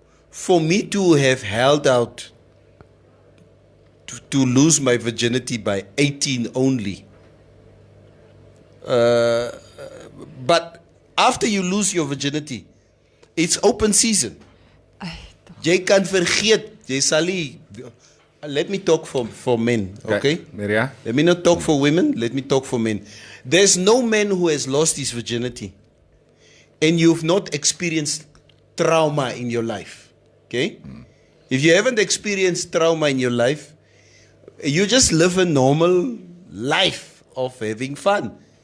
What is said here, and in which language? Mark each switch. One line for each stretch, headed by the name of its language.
English: For me to have held out to lose my virginity by 18 only. But After you lose your virginity, it's open season.
Afrikaans: Jy kan vergeet, jy sal nie.
English: Let me talk for men, okay? Maria? Let me not talk for women, let me talk for men. There's no man who has lost his virginity and you've not experienced trauma in your life, okay? If you haven't experienced trauma in your life, you just live a normal life of having fun.